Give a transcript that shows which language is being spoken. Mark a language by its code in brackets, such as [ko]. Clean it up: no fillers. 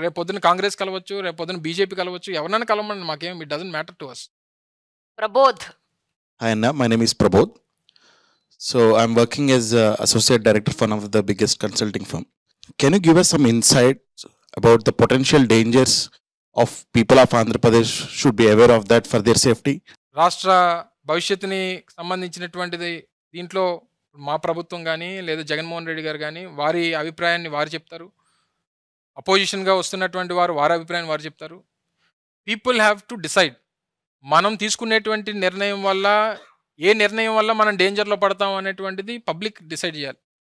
[te] రేపు పొద్దున్న కాంగ్రెస్ కలవచ్చు, రేపు పొద్దున్న బీజేపీ కలవచ్చు, ఎవరైనా కలవమని మాకేం [en] It doesn't matter to us. Prabodh. Hi Anna, my name is Prabodh. So I'm working as associate director for one of the biggest consulting firm. Can you give us some insights about the potential dangers of people of Andhra Pradesh should be aware of that for their safety? [te] రాష్ట్ర భవిష్యత్తుని సంబంధించినటువంటిది దీంట్లో మా ప్రభుత్వం కానీ లేదా జగన్మోహన్ రెడ్డి గారు కానీ వారి అభిప్రాయాన్ని వారు చెప్తారు, అపోజిషన్గా వస్తున్నటువంటి వారి అభిప్రాయాన్ని వారు చెప్తారు. [en] People have to decide. [te] మనం తీసుకునేటువంటి నిర్ణయం వల్ల ఏ నిర్ణయం వల్ల మనం డేంజర్లో పడతాం అనేటువంటిది పబ్లిక్ డిసైడ్ చేయాలి.